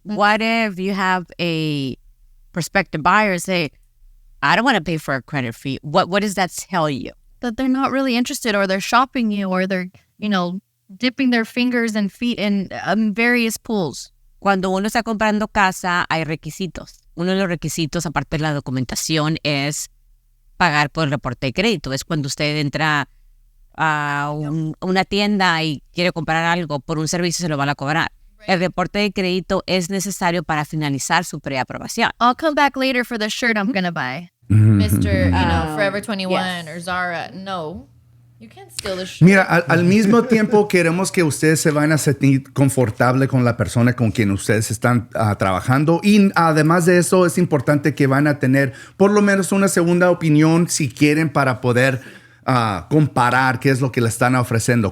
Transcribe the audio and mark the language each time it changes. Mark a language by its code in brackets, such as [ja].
[en] What if you have a prospective buyer say, I don't want to pay for a credit fee? What does that tell you? that they're not really interested, or they're shopping you, or they're, dipping their fingers and feet in various pools. [es] Cuando uno está comprando casa, hay requisitos. Uno de los requisitos, aparte de la documentación, es pagar por el reporte de crédito. Es cuando usted entra a una tienda y quiere comprar algo, por un servicio se lo van a cobrar. El reporte de crédito es necesario para finalizar su preaprobación. [en] I'll come back later for the shirt I'm gonna buy. Mr. Forever 21 or Zara. No. You can't steal the shirt. [es] Mira, al mismo tiempo queremos que ustedes se van a sentir confortable con la persona con quien ustedes están trabajando, y además de eso es importante que van a tener por lo menos una segunda opinión si quieren, para poder comparar qué es lo que le están ofreciendo.